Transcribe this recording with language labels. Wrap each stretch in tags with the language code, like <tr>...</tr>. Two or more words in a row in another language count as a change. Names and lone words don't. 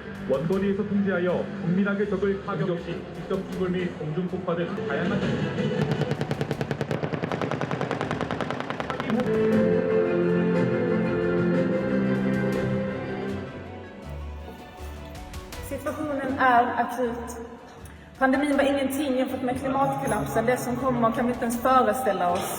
<ko>원거리에서 통제하여 은밀하게 적을 타격 시 직접 수불 및 공중 폭파 등 다양한</ko> <sv>Situationen är akut. Pandemin var ingenting jämfört med klimatkollapsen, det som kommer kan vi inte ens föreställa oss.</sv>